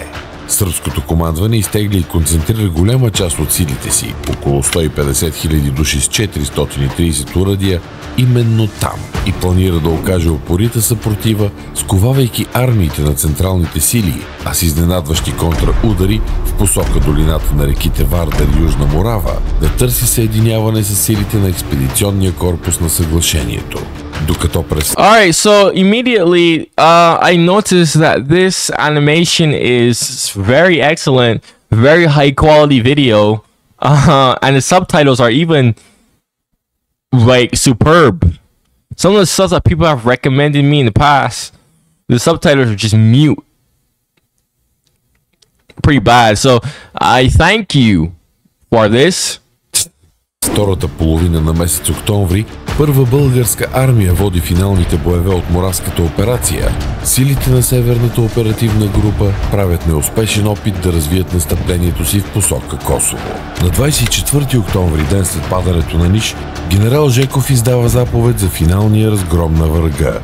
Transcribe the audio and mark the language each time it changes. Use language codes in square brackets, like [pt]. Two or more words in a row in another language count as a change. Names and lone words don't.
[bg] Сръбското командване изтегли и концентрира голяма част от силите си, около 150 хиляди души с 430 урадия, именно там и планира да окаже упорита съпротива, сковавайки армиите на централните сили, а с изненадващи контраудари в посока долината на реките Вардар и Южна Морава да търси съединяване с силите на експедиционния корпус на съглашението. Докато през... [en] Alright, so immediately I noticed that this animation is very excellent, very high quality video, and the subtitles are even like superb. Some of the stuff that people have recommended me in the past, the subtitles are just mute. Pretty bad. So I thank you for this. [bg] Втората половина на месец октомври Първа българска армия води финалните боеве от Моравската операция. Силите на Северната оперативна група правят неуспешен опит да развият настъплението си в посока Косово. На 24 октомври, ден след падането на Ниш, генерал Жеков издава заповед за финалния разгром на врага.